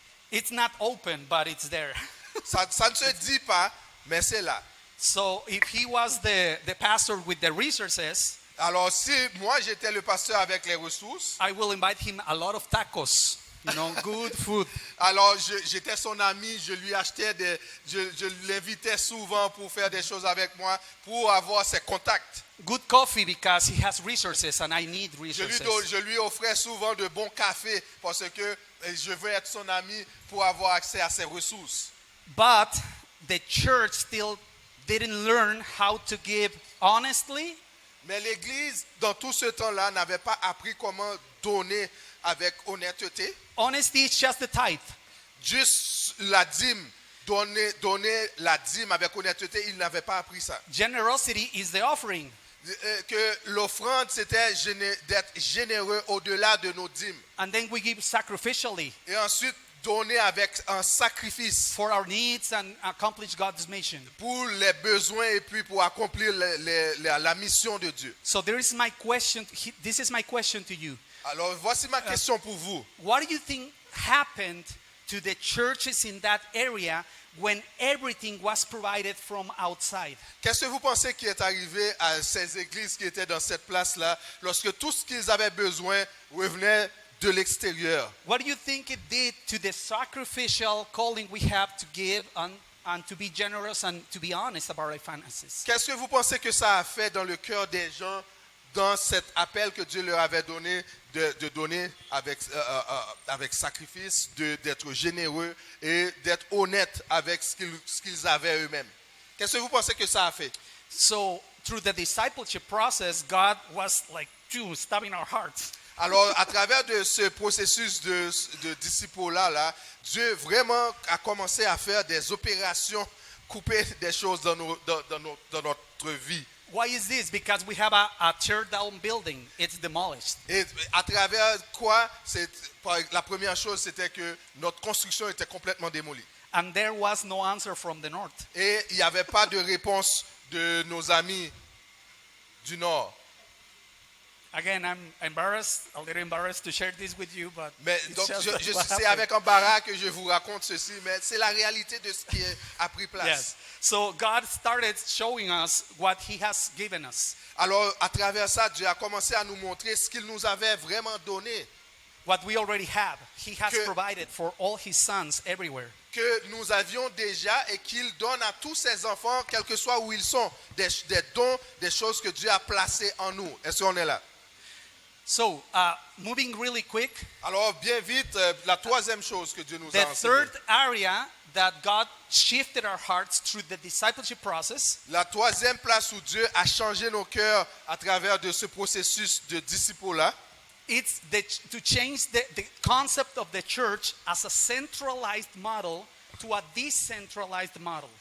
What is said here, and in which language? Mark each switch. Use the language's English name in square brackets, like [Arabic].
[English] It's not open, but it's there. [French] ça ne se dit pas, mais c'est là. [English] So if he was the pastor with the resources, [French] alors si moi j'étais le pasteur avec les ressources, [English] I will invite him a lot of tacos. good food. [French] Alors, j'étais son ami, je lui achetais je l'invitais souvent pour faire des choses avec moi, pour avoir ses contacts. [English] Good coffee because he has resources and I need [French] Je [English] resources. [French] lui offrais souvent de bons cafés parce que je veux être son ami pour avoir accès à ses ressources. [English] But the church still didn't learn how to give honestly, [French] Mais l'Église, dans tout ce temps-là, n'avait pas appris comment donner avec honnêteté. [English] honesty is just the tithe. [French] Juste la dîme, donner la dîme avec honnêteté, il n'avait pas appris ça. [English] Generosity is the offering. [French] Que l'offrande, c'était d'être généreux au-delà de nos dîmes. [English] And then we give sacrificially [French] Et ensuite, donner avec un sacrifice [English] for our needs and accomplish God's mission. [French] pour les besoins et puis pour accomplir la mission de Dieu. [English] So this is my question to you. [French] Alors, voici ma question pour vous. [English] What do you think happened to the churches in that area when everything was provided from outside? [French] Qu'est-ce que vous pensez qui est arrivé à ces églises qui étaient dans cette place-là lorsque tout ce qu'ils avaient besoin revenait de l'extérieur? [English] What do you think it did to the sacrificial calling we have to give and to be generous and to be honest about our finances? [French] Qu'est-ce que vous pensez que ça a fait dans le cœur des gens dans cet appel que Dieu leur avait donné de donner avec sacrifice, d'être généreux et d'être honnête avec ce qu'ils avaient eux-mêmes? Qu'est-ce que vous pensez que ça a fait? [English] So through the discipleship process, God was like stabbing our hearts. [French] Alors, à travers de ce processus de disciple-là, Dieu vraiment a commencé à faire des opérations, couper des choses dans notre vie. [English] Why is this? Because we have a tear down building. It's demolished. [French] Et à travers quoi? La première chose, c'était que notre construction était complètement démolie. [English] And there was no answer from the north. [French] Et il n'y avait pas de réponse de nos amis du Nord. [English] Again, I'm a little embarrassed to share this with you, but [French] Mais [English] it's [French] donc, [English] just what [French] c'est [English] happened. [French] avec embarras que je vous raconte ceci, mais c'est la réalité de ce qui a pris place. [English] Yes. So God started showing us what He has given us, [French] Alors, à travers ça, Dieu a commencé à nous montrer ce qu'il nous avait vraiment donné, [English] what we already have. He has [French] Que- [English] provided for all His sons everywhere. [French] que nous avions déjà et qu'il donne à tous ses enfants, quel que soit où ils sont, des dons, des choses que Dieu a placées en nous. Est-ce qu'on est là? [English] So, moving really quick, [French] Alors, bien vite, la troisième chose que Dieu nous [English] the [French] a enseignée. [English] third area that God shifted our hearts through the discipleship process [French] La troisième place où Dieu a changé nos cœurs à travers de ce processus de disciple-là, [English] it's to change the concept of the church as a centralized model to a decentralized model.